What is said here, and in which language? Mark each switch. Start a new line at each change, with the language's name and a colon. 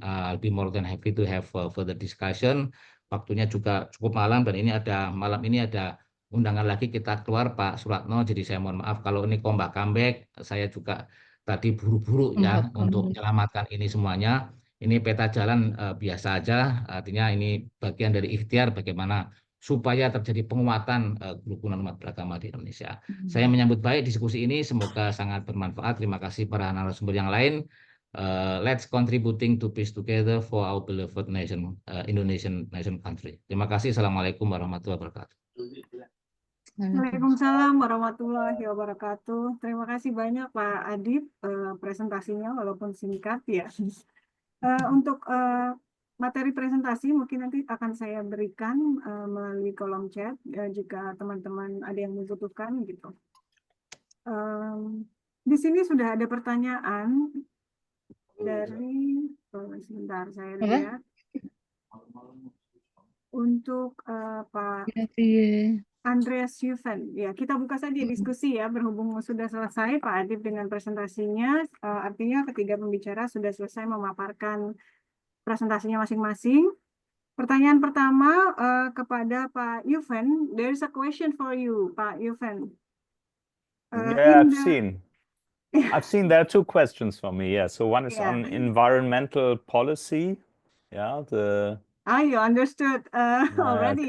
English: I'll be more than happy to have further discussion.
Indonesian: Waktunya juga cukup malam dan malam ini ada undangan lagi kita keluar Pak Suratno. Jadi saya mohon maaf kalau ini comeback. Saya juga tadi buru-buru ya untuk menyelamatkan ini semuanya. Ini peta jalan biasa aja. Artinya ini bagian dari ikhtiar bagaimana supaya terjadi penguatan kerukunan umat beragama di Indonesia. Saya menyambut baik diskusi ini, semoga sangat bermanfaat. Terima kasih para narasumber yang lain.
English: Let's contributing to peace together for our beloved nation, Indonesian nation country.
Indonesian: Terima kasih. Assalamualaikum warahmatullahi wabarakatuh. Waalaikumsalam warahmatullahi wabarakatuh. Terima kasih banyak Pak Adib presentasinya walaupun singkat ya. Untuk materi presentasi mungkin nanti akan saya berikan melalui kolom chat jika teman-teman ada yang membutuhkan gitu. Di sini sudah ada pertanyaan dari sebentar saya lihat untuk Pak Andreas Ufen. Ya, kita buka saja diskusi ya berhubung sudah selesai Pak Adib dengan presentasinya. Artinya ketiga pembicara sudah selesai memaparkan presentasinya masing-masing. Pertanyaan pertama kepada Pak Ufen.
English: There is a question for you, Pak Ufen. Yeah, I've seen there are two questions for me. Yeah, so one is on environmental policy. Yeah, you understood already.